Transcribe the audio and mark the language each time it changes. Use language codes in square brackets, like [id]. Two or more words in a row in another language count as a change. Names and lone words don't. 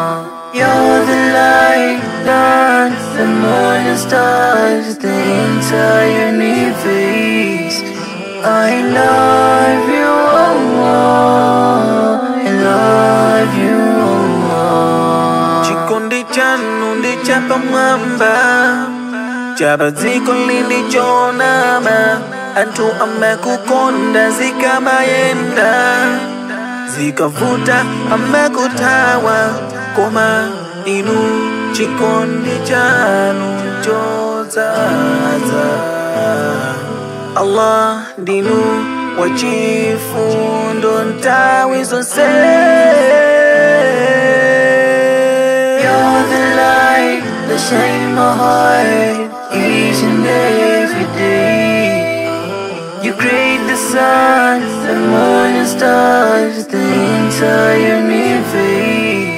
[en] You're the light, the moon and stars, the entire universe. I love you, Allah. I love you, Allah. [ny] Chikondi chanu ndi chapamwamba, chabaziko lili chonama, antu amekukonda zikamayenda, zikavuta amekutawa. Koma inu chikondi chanu chozaza. Allah ndinu wachifundo ntawi zonse. [en] You're the light that shines my heart each and every day. You create the sun, the moon and stars, the entire universe.